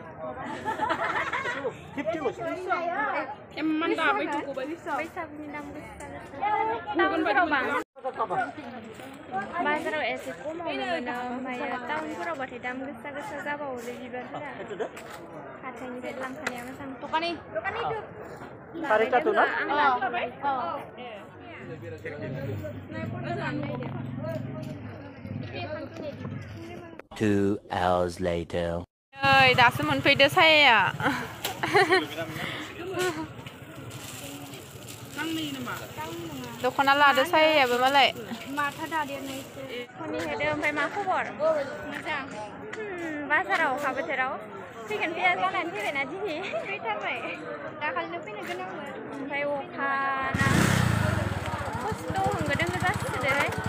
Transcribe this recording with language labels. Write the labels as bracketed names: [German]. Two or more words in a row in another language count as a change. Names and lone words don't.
[Bodo] बैसागुनि दाम गोसा टाउनफोराव बाजाराव एसे खमावनो मोनो ओमफ्राय टाउनफोरावबाथाय दाम गोसा जाबावोलै बिबारफोरा हाथाइनिफ्राय लांखानाया मोजां दखानि [English] Two hours later. [Bodo] ओइ दासो मोनफैदो सायाया दख'ना लादो सायायाबो मालाय माथा दादेरनायसो खनि हेदो ओमफ्राय मा खबर मोजां बाजाराव अखा बोथोराव फैगोन फैया जानानै फैबायना दिनै फैथारबाय दाखालिनो फैनो गोनांमोन ओमफ्राय अखाना खस्थ' होंगो दोंगो जासिदोहाय